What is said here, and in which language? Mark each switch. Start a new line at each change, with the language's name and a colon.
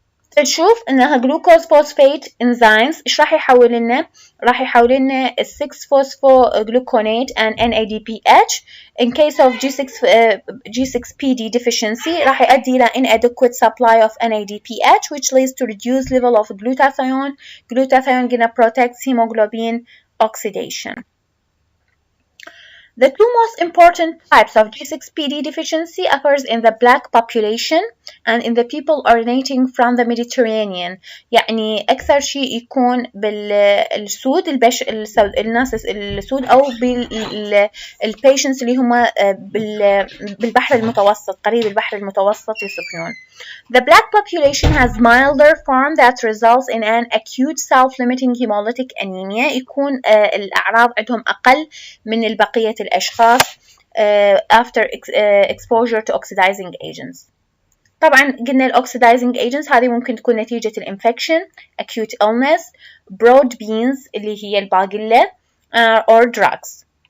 Arabic: تشوف إنها
English: glucose phosphate enzymes
Arabic: إيش راح يحول لنا؟ راح يحول لنا
English: 6-phosphogluconate and NADPH. In case of G6PD deficiency
Arabic: راح يؤدي إلى
English: inadequate supply of NADPH which leads to reduced level of glutathione. Glutathione gonna protect hemoglobin oxidation. The two most important types of G6PD deficiency occurs in the black population and in the people originating from the Mediterranean.
Arabic: يعني أكثر شيء يكون بالسود الناس السود أو بالpatients اللي هم بالبحر المتوسط، قريب البحر المتوسط يسكنون.
English: The black population has milder form that results in an acute self-limiting hemolytic anemia.
Arabic: يكون الأعراض عندهم أقل من البقية الأشخاص
English: after exposure to oxidizing agents.
Arabic: طبعا قلنا ال
English: oxidizing agents
Arabic: هذه ممكن تكون نتيجة الانفكشن،
English: acute illness، broad beans
Arabic: اللي هي الباقلة or drugs.